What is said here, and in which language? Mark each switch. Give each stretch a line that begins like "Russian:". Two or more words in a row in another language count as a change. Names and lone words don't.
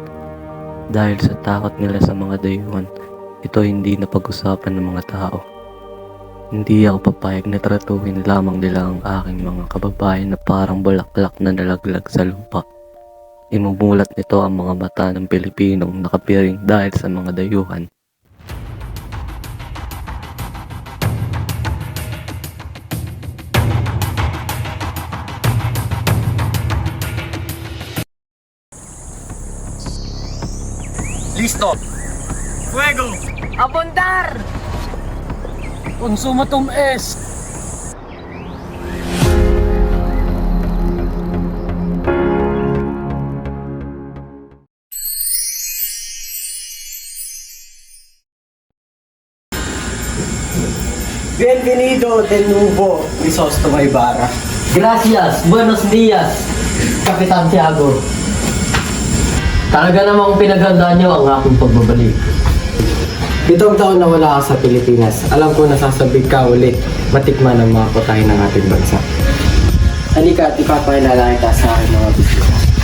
Filipino: Dahil sa takot nila sa mga dayuhan, ito hindi na pag-usapan ng mga tao. Hindi ako papayag na tratuhin lamang nila ang aking mga kababayan na parang bulaklak na nalaglag sa lupa. Imumulat nito ang mga mata ng Pilipinong nakapiring dahil sa mga dayuhan.
Spanish: Listo! Fuego! Abundar!
Latin: Consumatum est!
Spanish: Bienvenido de nuevo, Crisostomo Ibarra. Gracias! Buenos dias!
Filipino: Kapitan Tiago. Talaga namang pinaghandaan niyo ang aking pagbabalik. Pitong taon na wala ka sa Pilipinas. Alam ko nasasabik ka ulit matikman ang mga putahe ng ating bansa. Halika at ipapakilala kita sa aking mga bisita.